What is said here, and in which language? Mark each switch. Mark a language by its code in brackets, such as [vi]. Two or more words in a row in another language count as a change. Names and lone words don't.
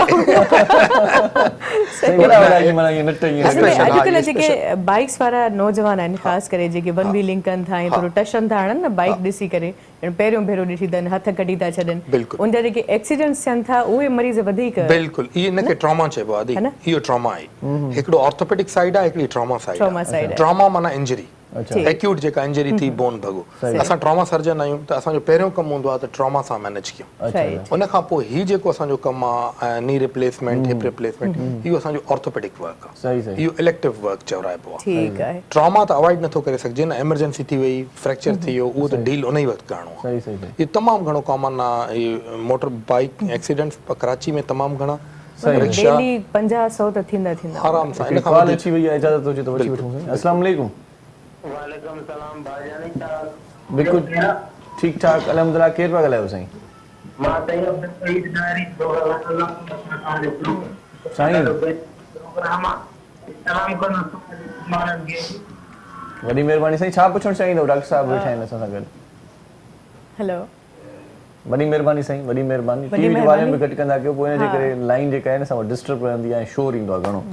[sd] अॼुकल्ह जेके बाइक्स वारा नौजवान आहिनि ख़ासि करे जेके [en] one wheeling [sd] कनि था ऐं थोरो टशन था हणनि न बाइक ॾिसी करे, पहिरियों भेरो ॾिठी अथनि, हथ कढी था छॾनि, उन जा जेके एक्सीडेंट्स थियनि था उहे मरीज़ वधीक। बिल्कुलु, इहे हिनखे ट्रॉमा चइबो आहे, इहो ट्रॉमा आहे। हिकिड़ो [en] orthopedic side [sd] आहे, हिकिड़ी [en] trauma side [sd] आहे। ट्रॉमा माना इंजरी, एक्यूट जेका इंजरी थी बोन भॻो, असां [en] trauma surgeon [sd] आहियूं त असांजो पहिरियों कमु हूंदो आहे त ट्रॉमा सां मैनेज कयूं। उन खां पोइ हीउ जेको असांजो कमु आहे [en] knee replacement, hip replacement, [sd] इहो असांजो [en] orthopedic work [sd] आहे, इहो [en] elective work [sd] चवराइबो आहे। ट्रॉमा त अवॉइड नथो करे सघिजे न, एमरजेंसी थी वई, फ्रैक्चर थी वियो, उहो त डील उन ई वक़्तु करिणो आहे। इहो तमामु घणो कॉमन आहे, इहे [en] motor bike accidents [sd] कराची में तमामु घणा, डेली 50-100 त थींदा आराम सां। इन खां कॉल अची वई आहे, इजाज़त हुजे त वठी वठूं। [ar] السلام عليكم. وعليكم السلام भाईजान। [sd] बिल्कुल ठीक ठाक अल्हम्दुलिल्लाह। केर पिया ॻाल्हायो साईं? मां साईं अब्दुल सईद नारी साईं प्रोग्राम तमाम को मानन के वॾी महिरबानी साईं। छा पुछणु चाहींदो? डॉक्टर साहब वेठा आहिनि असां सां गॾु। हेलो, वॾी महिरबानी साईं, वॾी महिरबानी। टीवी जो वॉल्यूम बि घटि कंदा कयो, पोइ हिन जे करे लाइन जेका आहे न असां डिस्टर्ब रहंदी आहे, शोर ईंदो आहे घणो।